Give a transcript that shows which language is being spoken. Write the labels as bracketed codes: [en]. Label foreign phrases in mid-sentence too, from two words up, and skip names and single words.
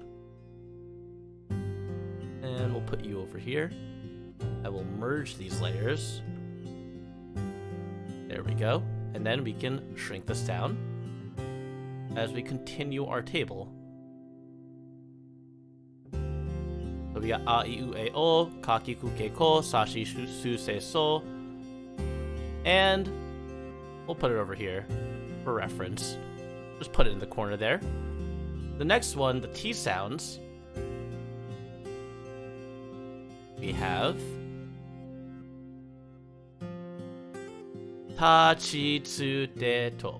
[en] And we'll put you over here. I will merge these layers. There we go. And then we can shrink this down as we continue our table. So we got a, [ja] I, u, e, o, kakiku, keiko, sashi, su, se, so. [en] And we'll put it over here for reference. Just put it in the corner there. The next one, the T sounds. We have [ja] Tachitsude to.